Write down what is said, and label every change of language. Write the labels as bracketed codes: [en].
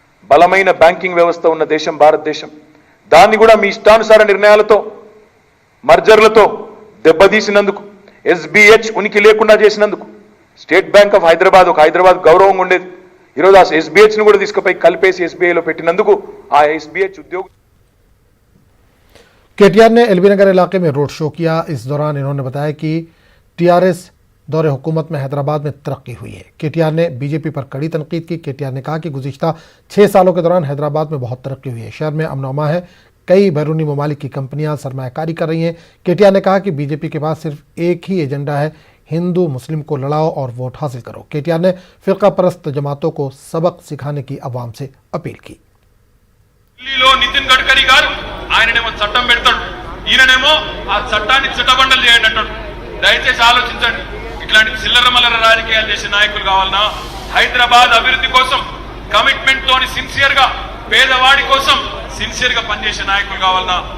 [te] బలమైన బ్యాంకింగ్ వ్యవస్థ ఉన్న దేశం భారతదేశం, దాన్ని కూడా మీ ఇష్టానుసార నిర్ణయాలతో, మర్జర్లతో దెబ్బతీసినందుకు, ఎస్బిహెచ్ ఉనికి లేకుండా చేసినందుకు. స్టేట్ బ్యాంక్ ఆఫ్ హైదరాబాద్ ఒక హైదరాబాద్ గౌరవంగా ఉండేది, ఈరోజు ఆ ఎస్బిహెచ్ను కూడా తీసుకుపోయి కలిపేసి ఎస్బీఐలో పెట్టినందుకు ఆ ఎస్బిహెచ్ ఉద్యోగ. [hi] केटीआर ने एलबी नगर इलाके में रोड शो किया। इस दौरान इन्होंने बताया कि टीआरएस दौरे हुकूमत में हैदराबाद में तरक्की हुई है। केटीआर ने बीजेपी पर कड़ी तनकीद की। केटीआर ने कहा कि गुज़िश्ता 6 सालों के दौरान हैदराबाद में बहुत तरक्की हुई है। शहर में अमन अमा है। कई बैरूनी ममालिक की कंपनियां सरमायाकारी कर रही हैं। केटीआर ने कहा कि बीजेपी के पास सिर्फ एक ही एजेंडा है, हिंदू मुस्लिम को लड़ाओ और वोट हासिल करो। केटीआर ने फिरका परस्त जमातों को सबक सिखाने की अवाम से अपील की। [te] ఢిల్లీలో నితిన్ గడ్కరీ గారు ఆయననేమో చట్టం పెడతాడు, ఈయననేమో ఆ చట్టాన్ని చిట్టబండలు చేయండి అంటాడు. దయచేసి ఆలోచించండి. ఇట్లాంటి చిల్లర మల్లర రాజకీయాలు చేసే నాయకులు కావాలన్నా? హైదరాబాద్ అభివృద్ధి కోసం కమిట్మెంట్ తోని సిన్సియర్ గా పేదవాడి కోసం సిన్సియర్ గా పనిచేసే నాయకులు కావాలన్నా?